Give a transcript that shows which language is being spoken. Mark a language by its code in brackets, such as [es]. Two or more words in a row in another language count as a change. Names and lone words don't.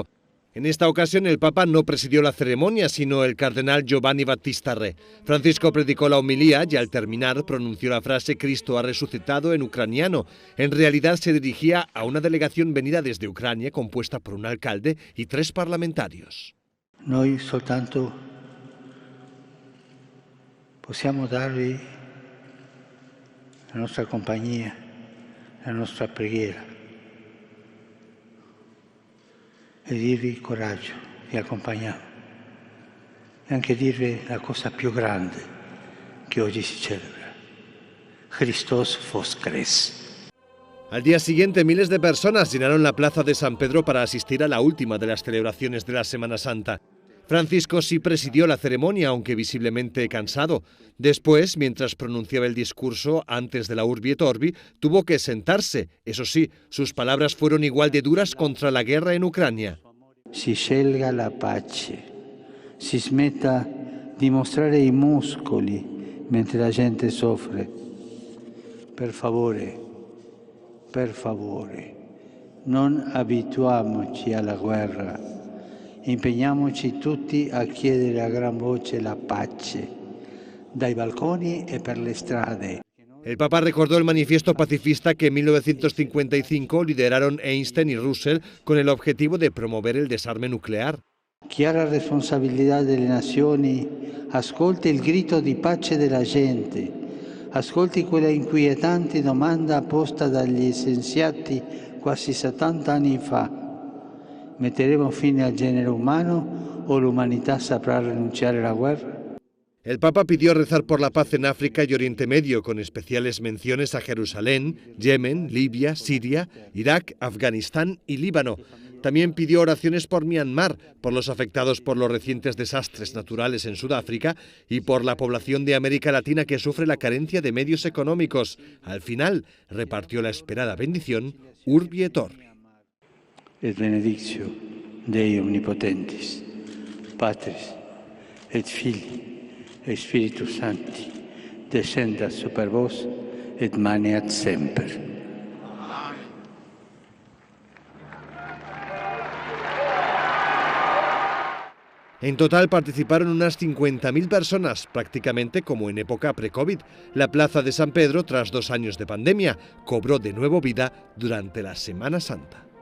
[es] En esta ocasión el Papa no presidió la ceremonia, sino el cardenal Giovanni Battista Re. Francisco predicó la homilía y al terminar pronunció la frase «Cristo ha resucitado» en ucraniano. En realidad se dirigía a una delegación venida desde Ucrania compuesta por un alcalde y 3 parlamentarios. [it] Noi soltanto possiamo darvi la nostra compagnia, la nostra preghiera e dirvi coraggio, vi accompagniamo e anche dirvi la cosa più grande che oggi si celebra, [uk] Христос воскрес. [es] Al día siguiente, miles de personas llenaron la plaza de San Pedro para asistir a la última de las celebraciones de la Semana Santa. Francisco sí presidió la ceremonia, aunque visiblemente cansado. Después, mientras pronunciaba el discurso antes de la Urbi et Orbi, tuvo que sentarse. Eso sí, sus palabras fueron igual de duras contra la guerra en Ucrania. [it] Si scelga la pace, si smetta di mostrare i muscoli mentre la gente soffre. Per favore, non abituiamoci alla guerra. Impegniamoci tutti a chiedere a gran voce la pace, dai balconi e per le strade. [es] El Papa recordó el manifiesto pacifista que en 1955 lideraron Einstein y Russell con el objetivo de promover el desarme nuclear. [it] Chi ha la responsabilità delle nazioni ascolti il grido di pace della gente, ascolti quella inquietante domanda posta dagli scienziati quasi 70 anni fa. ¿Metteremo fine al [es] género humano [it] o l'umanità saprà rinunciare alla guerra? [es] El Papa pidió rezar por la paz en África y Oriente Medio, con especiales menciones a Jerusalén, Yemen, Libia, Siria, Irak, Afganistán y Líbano. También pidió oraciones por Myanmar, por los afectados por los recientes desastres naturales en Sudáfrica y por la población de América Latina que sufre la carencia de medios económicos. Al final, repartió la esperada bendición Urbi et Orbi. [la] Et benedictio Dei omnipotentis, Patris et Filii et Spiritus Sancti, descendat super vos et maneat semper. [es] En total participaron unas 50.000 personas, prácticamente como en época pre-COVID. La plaza de San Pedro, tras 2 años de pandemia, cobró de nuevo vida durante la Semana Santa.